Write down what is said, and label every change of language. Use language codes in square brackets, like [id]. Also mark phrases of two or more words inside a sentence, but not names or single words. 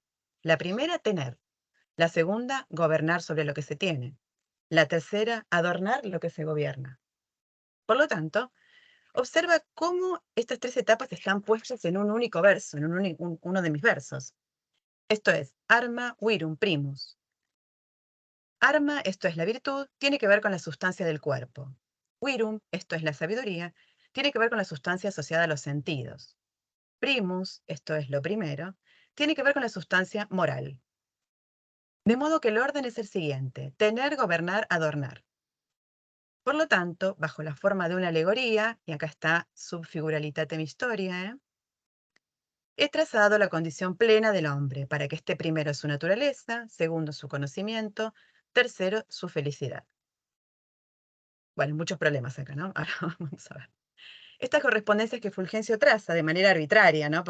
[es] La primera, tener. La segunda, gobernar sobre lo que se tiene. La tercera, adornar lo que se gobierna. Por lo tanto, observa cómo estas tres etapas están puestas en un único verso, en uno de mis versos. Esto es, [la] arma virum primus. [es] Arma, esto es la virtud, tiene que ver con la sustancia del cuerpo. Virum, esto es la sabiduría, tiene que ver con la sustancia asociada a los sentidos. Primus, esto es lo primero, tiene que ver con la sustancia moral. De modo que el orden es el siguiente: tener, gobernar, adornar. Por lo tanto, bajo la forma de una alegoría, y acá está [la] subfiguralitatem historiae, [es] he trazado la condición plena del hombre, para que esté primero su naturaleza, segundo su conocimiento, tercero su felicidad. Bueno, muchos problemas acá, ¿no? Ahora vamos a ver. Estas correspondencias que Fulgencio traza de manera arbitraria, ¿no?